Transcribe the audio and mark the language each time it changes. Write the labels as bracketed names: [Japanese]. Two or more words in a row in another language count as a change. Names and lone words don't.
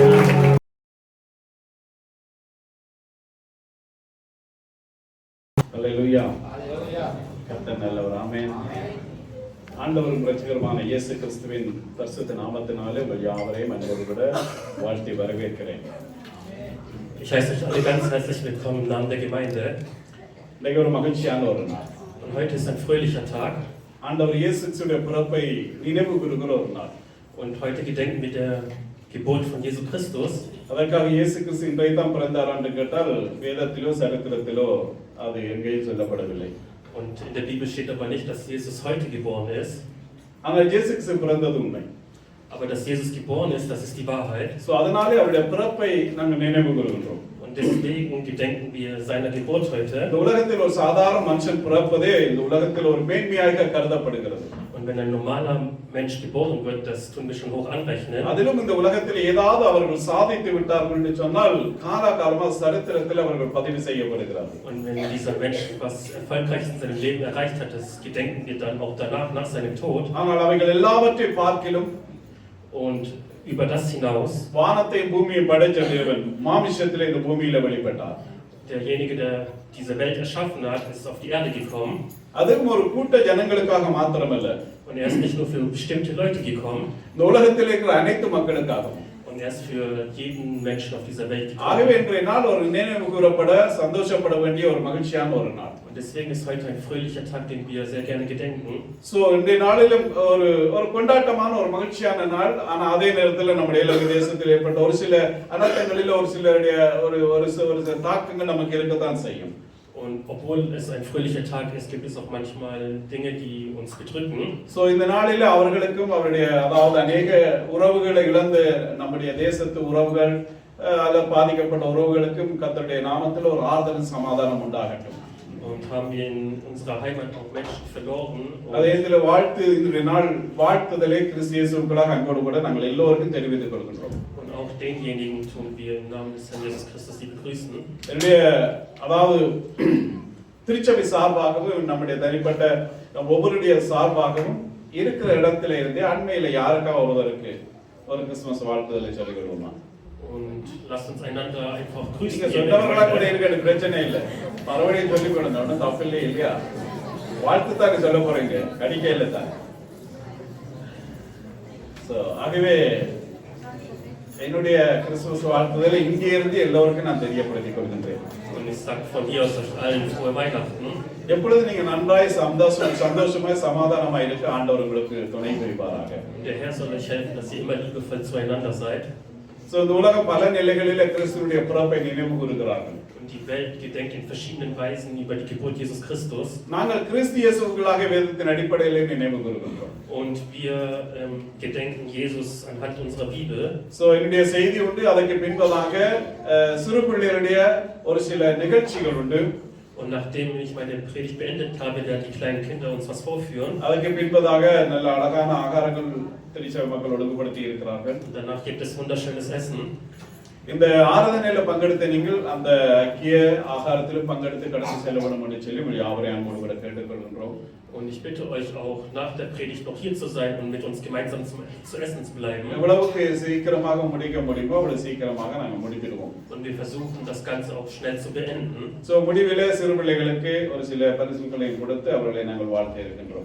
[Tamil] ஹல்லேலூயா. கர்த்தர் நல்லவர். ஆமென். ஆண்டவரும் இரட்சகருமான இயேசு கிறிஸ்துவின் பரிசுத்த நாமத்தினாலே உங்கள் யாவரையும் அன்போடு கூட வாழ்த்தி வரவேற்கிறேன். [German] Ich heiße euch alle ganz herzlich willkommen im Namen der Gemeinde. [Tamil] இன்னைக்கு ஒரு மகிழ்ச்சியான ஒரு நாள். [German] Und heute ist ein fröhlicher Tag. [Tamil] ஆண்டவர் இயேசு கிறிஸ்துவின் பிறப்பை நினைவு கூறுகிற ஒரு நாள். [German] Und heute gedenken wir der Geburt von Jesus Christus. [Tamil] அதற்காக இயேசு கிறிஸ்து இன்றைக்கு தான் பிறந்தார் என்று கேட்டால் வேதத்திலோ சரித்திரத்திலோ அது எங்கேயும் சொல்லப்படவில்லை. [German] Und in der Bibel steht aber nicht, dass Jesus heute geboren ist. [Tamil] ஆனால் இயேசு கிறிஸ்து பிறந்தது உண்மை. [German] Aber dass Jesus geboren ist, das ist die Wahrheit. [Tamil] சோ அதனாலே அவருடைய பிறப்பை நாங்கள் நினைவு கூறுகின்றோம். [German] Und deswegen gedenken wir seiner Geburt heute. [Tamil] இந்த உலகத்தில் ஒரு சாதாரண மனுஷன் பிறப்பதே இந்த உலகத்தில் ஒரு மேன்மையாக கருதப்படுகிறது. [German] Und wenn ein normaler Mensch geboren wird, das tun wir schon hoch anrechnen. [Tamil] அதிலும் இந்த உலகத்தில் ஏதாவது அவர்கள் சாதித்து விட்டார்கள் என்று சொன்னால் காலாகாலமாக சரித்திரத்தில் அவர்கள் பதிவு செய்யப்படுகிறார்கள். [German] Und wenn dieser Mensch was Erfolgreiches in seinem Leben erreicht hat, das gedenken wir dann auch danach, nach seinem Tod. [Tamil] ஆனால் அவைகள் எல்லாவற்றையும் பார்க்கிலும் [German] Und über das hinaus, [Tamil] வானத்தையும் பூமியை படைத்த தேவன் மாமிசத்திலே இந்த பூமியில வெளிப்பட்டார். [German] derjenige, der diese Welt erschaffen hat, ist auf die Erde gekommen. [Tamil] அதுவும் ஒரு கூட்ட ஜனங்களுக்காக மாத்திரமல்ல. [German] Und er ist nicht nur für bestimmte Leute gekommen. [Tamil] இந்த உலகத்தில் இருக்கிற அனைத்து மக்களுக்காகவும். [German] Und er ist für jeden Menschen auf dieser Welt [Tamil] ஆகவே [German] gekommen. [Tamil] இன்றைய நாள் ஒரு நினைவு கூறப்பட சந்தோஷப்பட வேண்டிய ஒரு மகிழ்ச்சியான ஒரு நாள். [German] Und deswegen ist heute ein fröhlicher Tag, den wir sehr gerne gedenken. [Tamil] சோ இன்றைய நாளிலும் ஒரு கொண்டாட்டமான ஒரு மகிழ்ச்சியான நாள். ஆனா அதே நேரத்தில் நம்முடைய இலங்கை தேசத்தில் ஏற்பட்ட ஒரு சில அனர்த்தங்களில் ஒரு சிலருடைய ஒரு தாக்கங்கள் நமக்கு இருக்கத்தான் செய்யும். [German] Und obwohl es ein fröhlicher Tag ist, gibt es auch manchmal Dinge, die uns bedrücken. [Tamil] சோ இந்த நாளில அவர்களுக்கும் அவருடைய அதாவது अनेक உறவுகளை இழந்த நம்முடைய தேசத்து உறவுகள் அல்ல பாதிக்கப்பட்ட உறவுகளுக்கும் கர்த்தருடைய நாமத்தில் ஒரு ஆறுதலும் சமாதானம் உண்டாகட்டும். [German] Und haben wir in unserer Heimat auch Menschen verloren. [Tamil] அதே இதில இன்றைய நாள் வாழ்த்துதலை கிறிஸ்து இயேசுவுக்குள்ளாக அன்போடு கூட நாங்கள் எல்லோருக்கும் தெரிவித்துக் கொள்கின்றோம். [German] Und auch denjenigen tun wir im Namen des Herrn Jesus Christus die begrüßen. [Tamil] என்னுடைய அதாவது திருச்சபை சார்பாகவும் நம்முடைய தனிப்பட்ட ஒவ்வொருடைய சார்பாகவும் இருக்கிற இடத்துல இருந்து அண்மையில யாருக்கா ஒருவருக்கு ஒரு கிறிஸ்துமஸ் வாழ்த்துதலை சொல்லிக் கொள்வோமா? [German] Und lasst uns einander einfach grüßen. [Tamil] நீங்க சொன்னவர்களா கூட இருக்க பிரச்சனை இல்லை, மறுபடியும் சொல்லிக் கொடுங்க, ஒன்றும் தப்பில்லை இல்லையா? வாழ்த்து தாங்க சொல்ல போறீங்க, கடிக்க இல்லை தான். ஆகவே என்னுடைய கிறிஸ்துமஸ் வாழ்த்துதலை இங்கே இருந்து எல்லோருக்கும் நான் தெரியப்படுத்திக் கொள்கின்றேன். [German] Und ich sage von hier aus euch allen frohe Weihnachten. [Tamil] எப்பொழுது நீங்க நன்றாய் சந்தோஷமாய் சமாதானமாய் இருக்க ஆண்டவர் உங்களுக்கு துணை புரிவாராக. [German] Der Herr soll euch helfen, dass ihr immer liebevoll zueinander seid. [Tamil] சோ இந்த உலகம் பல நிலைகளில் கிறிஸ்துவுடைய பிறப்பை நினைவு கூறுகிறார்கள். [German] Und die Welt gedenkt in verschiedenen Weisen über die Geburt Jesus Christus. [Tamil] நாங்கள் கிறிஸ்து இயேசுவுக்குள்ளாக வேதத்தின் அடிப்படையில் நினைவு கூறுகின்றோம். [German] Und wir gedenken Jesus anhand unserer Bibel. [Tamil] சோ என்னுடைய செய்தி உண்டு, அதற்கு பின்பதாக சிறு பிள்ளைகளுடைய ஒரு சில நிகழ்ச்சிகள் உண்டு. [German] Und nachdem ich meine Predigt beendet habe, werden die kleinen Kinder uns was vorführen. [Tamil] அதுக்கு பின்பதாக நல்ல அழகான ஆகாரங்கள் திருச்சபை மக்கள் ஒழுங்குபடுத்தி இருக்கிறார்கள். [German] Und danach gibt es wunderschönes Essen. [Tamil] இந்த ஆராதனையில பங்கெடுத்த நீங்கள் அந்த ஐக்கிய ஆகாரத்தில் பங்கெடுத்து கடந்து செல்ல வேண்டும் என்று சொல்லி யாவரையும் அன்போடு கூட கேட்டுக்கொள்கின்றோம். [German] Und ich bitte euch auch nach der Predigt noch hier zu sein und mit uns gemeinsam zu essen zu bleiben. [Tamil] எவ்வளவுக்கு சீக்கிரமாக முடிக்க முடியுமோ அவ்வளவு சீக்கிரமாக நாங்கள் முடித்திடுவோம். [German] Und wir versuchen das Ganze auch schnell zu beenden. [Tamil] சோ முடிவிலே சிறு பிள்ளைகளுக்கு ஒரு சில பரிசுகளையும் கொடுத்து அவர்களை நாங்கள் வாழ்த்த இருக்கின்றோம்.